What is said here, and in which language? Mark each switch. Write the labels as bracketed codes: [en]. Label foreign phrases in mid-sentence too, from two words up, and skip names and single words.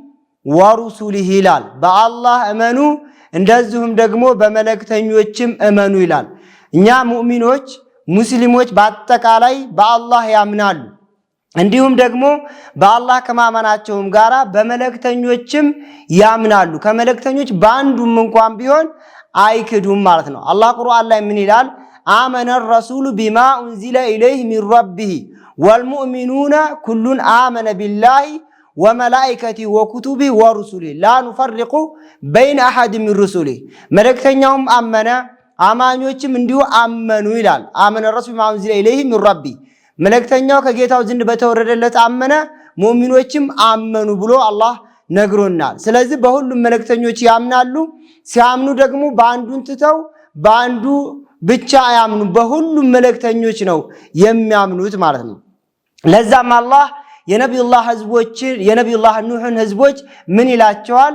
[am] ወሩሱሊሂ ይላል። በአላህ እመኑ እንደዚሁም ደግሞ በመለክተኞችም እመኑ ይላል። እኛ ሙእሚኖች ሙስሊሞች በአጠቃላይ በአላህ ያምናሉ። እንዲሁም ደግሞ በአላህ ከማመናቸውም ጋራ በመለክተኞችም ያምናሉ። ከመለክተኞች በአንዱም እንኳን ቢሆን አይክዱም ማለት ነው። አላህ ቁርአን ላይ ምን ይላል? [ar] አመነ الرسول بما انزل اليه من ربه والمؤمنون كل آمن بالله وملائكته وكتبه ورسله لا نفرق بين احد من رسله። [am] መለክተኛውም አመነ አማኞችም እንዲሁ አመኑ ይላል። [ar] آمن الرسول بما انزل اليه من ربه [am] መለክተኛው ከጌታው ዘንድ በተወረደለት አመነ ሙእሚኖችም አመኑ ብሎ አላህ ነግሮናል። ስለዚህ በሁሉም መለክተኞች ያምናሉ። ሲያምኑ ደግሞ በአንዱን ትተው በአንዱ ብቻ አያምኑ፣ በሁሉም መለክተኞች ነው የሚያምኑት ማለት ነው። ለዛም አላህ የነብዩላህ ህዝቦች የነብዩላህ ኑህን ህዝቦች ምን ይላቸዋል?